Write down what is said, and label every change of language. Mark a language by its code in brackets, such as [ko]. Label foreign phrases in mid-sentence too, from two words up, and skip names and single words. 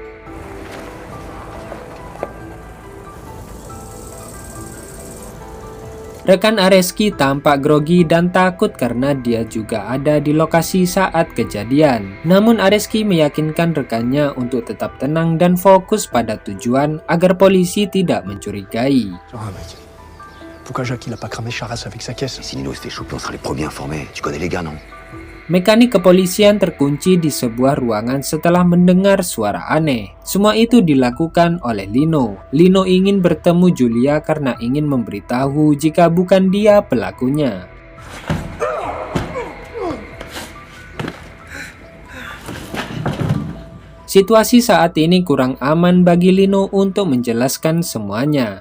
[id] Rekan Areski tampak grogi dan takut karena dia juga ada di lokasi saat kejadian. Namun Areski meyakinkan rekannya untuk tetap tenang dan fokus pada tujuan agar polisi tidak mencurigai. [fr] Ah mec, pourquoi Jacques il a pas cramé Charras avec sa caisse? Si Nino se fait choper, on sera les premiers informés. Tu connais les gars, non? [id] Mekanik kepolisian terkunci di sebuah ruangan setelah mendengar suara aneh. Semua itu dilakukan oleh Lino. Lino ingin bertemu Julia karena ingin memberitahu jika bukan dia pelakunya. Situasi saat ini kurang aman bagi Lino untuk menjelaskan semuanya.